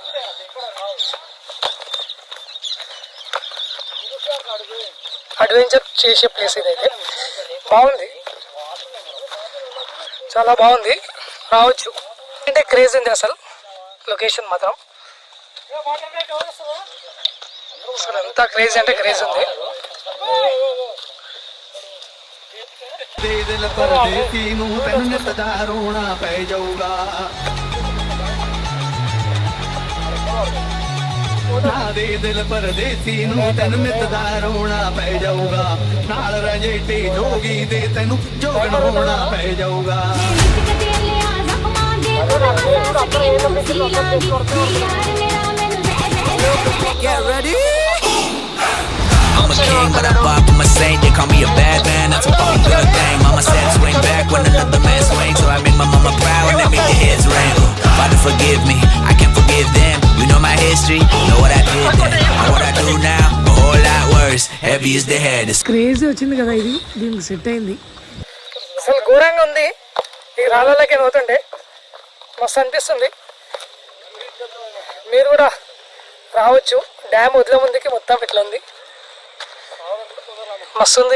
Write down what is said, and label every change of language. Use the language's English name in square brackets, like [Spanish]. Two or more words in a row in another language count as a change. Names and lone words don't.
[Telugu] అడ్వెంచర్ చేసే ప్లేస్ ఇదైతే బాగుంది, చాలా బాగుంది, రావచ్చు. అంటే క్రేజ్ ఉంది అసలు లొకేషన్ మాత్రం. అసలు ఎంత క్రేజ్ అంటే క్రేజ్ ఉంది. [Punjabi] ਦੇ ਦਿਲ ਪਰਦੇਸੀ ਨੂੰ ਤੈਨੂੰ ਨਿਤ ਦਾ ਰੋਣਾ ਪੈ ਜਾਊਗਾ ਨਾਲ ਰਜੇਟੇ ਜੋਗੀ ਦੇ ਤੈਨੂੰ ਜੋਗਣ ਹੋਣਾ ਪੈ ਜਾਊਗਾ [English] Get ready. I'm a king, but I bop with my saint. They call me a bad man, that's a fucking good thing. Mama said swing back when another man swings, so I make my mama proud and they make their heads ring. Father forgive me, I can't forgive them. You know my history, know what I did then, and what I do now, a whole lot worse. Heavy is the head. [Telugu] క్రేజీ వచ్చింది కదా ఇది, దీనికి సెట్ అయింది. అసలు ఘోరంగా ఉంది. ఈ రాళ్ళకి పోతుంటే మస్తు అనిపిస్తుంది. మీరు కూడా రావచ్చు. డ్యామ్ వదిలే ముందుకి మొత్తం ఇట్లా ఉంది, మస్తు ఉంది.